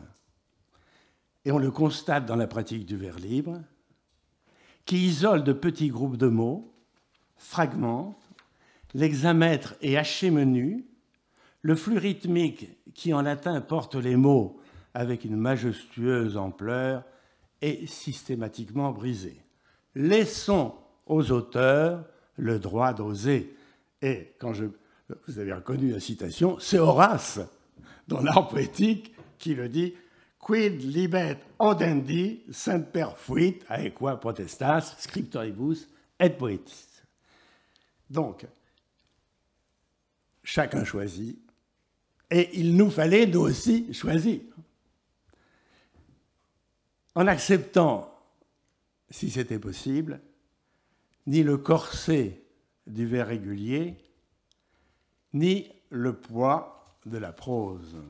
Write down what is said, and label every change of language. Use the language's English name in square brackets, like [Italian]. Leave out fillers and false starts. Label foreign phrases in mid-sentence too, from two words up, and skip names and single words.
[French] Et on le constate dans la pratique du vers libre, qui isole de petits groupes de mots, fragmente, l'hexamètre est haché menu, le flux rythmique qui en latin porte les mots avec une majestueuse ampleur est systématiquement brisé. Laissons aux auteurs le droit d'oser. Et vous avez reconnu la citation, c'est Horace, dans l'art poétique, qui le dit « [Latin] Quid libet audendi semper fuit aequo potestas scriptoribus et poetis ». [French] Donc, chacun choisit, et il nous fallait, nous aussi, choisir. En acceptant, si c'était possible, ni le corset du vers régulier, ni le poids de la prose.